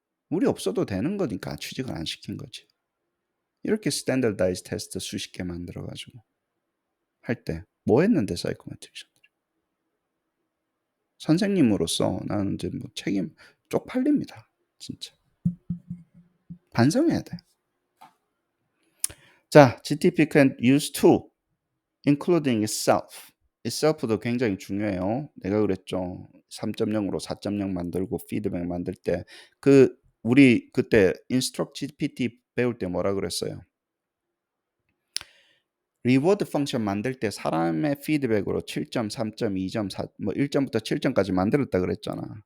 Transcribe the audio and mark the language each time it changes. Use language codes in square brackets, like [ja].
[ko] 우리 없어도 되는 거니까 취직을 안 시킨 거지. 이렇게 스탠더다이즈 테스트 수십 개 만들어 가지고 할 때 뭐 했는데 사이코메트릭션. 선생님으로서 나는 이제 뭐 책임 쪽팔립니다. 진짜. 반성해야 돼. 자, [en] GTP can use to including itself. [ko] itself도 굉장히 중요해요. 내가 그랬죠. 3.0으로 4.0 만들고 피드백 만들 때 우리 그때 인스트럭 GPT 배울 때 뭐라 그랬어요? 리워드 펑션 만들 때 사람의 피드백으로 7점, 3점, 2점, 4, 뭐 1점부터 7점까지 만들었다 그랬잖아.